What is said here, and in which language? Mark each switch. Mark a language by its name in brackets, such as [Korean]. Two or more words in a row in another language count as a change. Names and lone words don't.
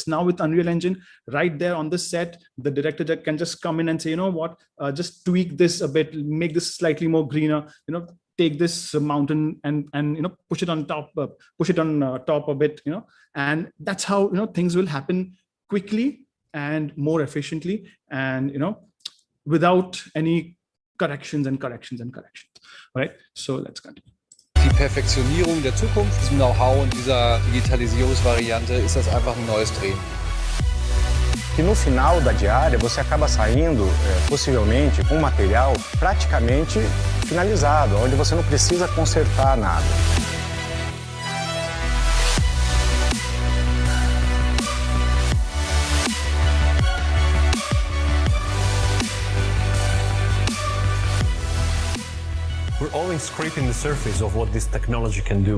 [English] Now with Unreal Engine, right there on the set, the director can just come in and say, just tweak this a bit, make this slightly more greener, take this mountain and push it on top a bit, and that's how things will happen quickly and more efficiently, and without any corrections. All right, so let's continue. [German] Die Perfektionierung der Zukunft, diesem Know-how und dieser Digitalisierungsvariante ist das einfach ein neues Drehen. [Portuguese] Que no final da diária você acaba saindo, possivelmente, com um material praticamente finalizado, onde você não precisa consertar nada. [English] We're only scraping the surface of what this technology can do.